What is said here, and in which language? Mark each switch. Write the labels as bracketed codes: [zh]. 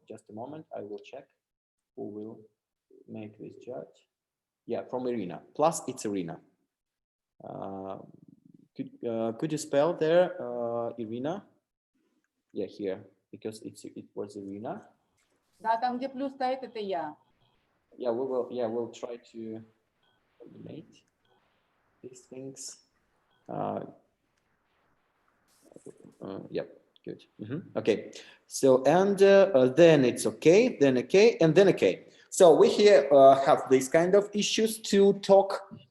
[en] Just a moment, I will check who will make this judge. Yeah, from Irina. Plus, it's Irina. Could you spell there, Irina? Yeah, here, because it was Irina. [ru] Да, там где плюс стоит, это я. [en] Yeah, we'll try to eliminate these things. Yep, good. Okay, so and then it's okay, then okay, and then okay. So we here have these kind of issues to talk.